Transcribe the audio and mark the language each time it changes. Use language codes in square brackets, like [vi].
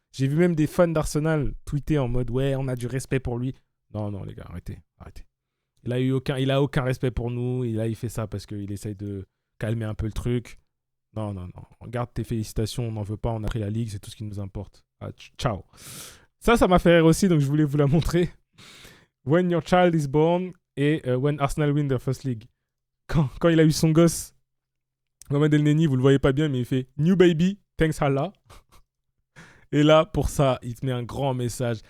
[fr] J'ai vu même des fans d'Arsenal tweeter en mode « Ouais, on a du respect pour lui. » Non, les gars, arrêtez. Il a aucun respect pour nous. Et là, il fait ça parce qu'il essaye de calmer un peu le truc. Non. Regarde tes félicitations, on n'en veut pas, on a pris la ligue, c'est tout ce qui nous importe. Ciao. Ça m'a fait rire aussi, donc je voulais vous la montrer. [en] When your child is born et when Arsenal win their first league. [fr] Quand il a eu son gosse, Mohamed El Neni, vous le voyez pas bien, mais il fait [en] New baby, thanks Allah. [fr] Et là, pour ça, il te met un grand message.